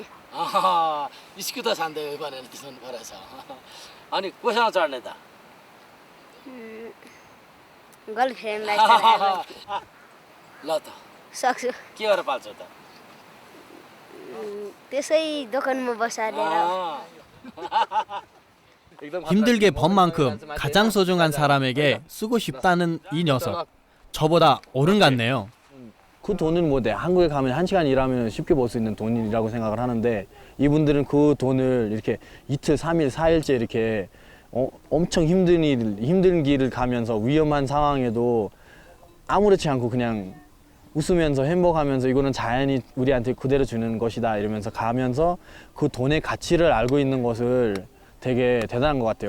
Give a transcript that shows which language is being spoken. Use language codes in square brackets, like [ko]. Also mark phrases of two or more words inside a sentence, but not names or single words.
[ne] स्कुटी त छान्दै भनेर त्यसमा फरक छ। अनि कोसँग चढ्ने त? गर्लफ्रेन्डलाई ल त सक्छु। के गरेर पाल्छौ त? त्यसै दोकानमा बसालेर। [ko] 힘들게 번 만큼 가장 소중한 사람에게 쓰고 싶다는 이 녀석. 저보다 어른 같네요. 그 돈은 뭐 한국에 가면 1시간 일하면 쉽게 벌 수 있는 돈이라고 생각을 하는데 이분들은 그 돈을 이렇게 이틀, 3일, 4일째 이렇게 엄청 힘든 길을 가면서 위험한 상황에도 아무렇지 않고 그냥 웃으면서 행복하면서 이거는 자연이 우리한테 그대로 주는 것이다 이러면서 가면서 그 돈의 가치를 알고 있는 것을 되게 대단한 것 같아요.